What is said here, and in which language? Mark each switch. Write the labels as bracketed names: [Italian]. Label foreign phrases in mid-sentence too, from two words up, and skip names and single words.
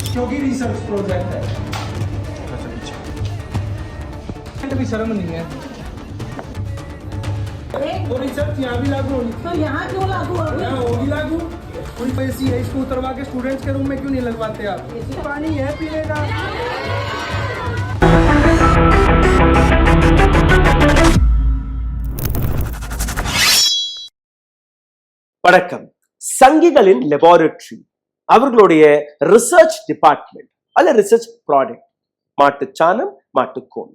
[Hindi] ही रिसर्च प्रोजेक्ट है। भी शर्म नहीं है तो रिसर्च यहाँ भी लागू होनी, तो यहाँ क्यों लागू होगी? यहाँ होगी लागू। पूरी पैसी है, इसको उतरवा के स्टूडेंट्स के रूम में क्यों नहीं लगवाते आप? पानी है पीने का। [Tamil] வணக்கம். சங்கிகளின் லெபார்டரி, அவர்களுடைய [English] research department [Tamil] அல்ல [English] research product [Tamil] மாட்டுச்சாணம், மாட்டுக்கோன்.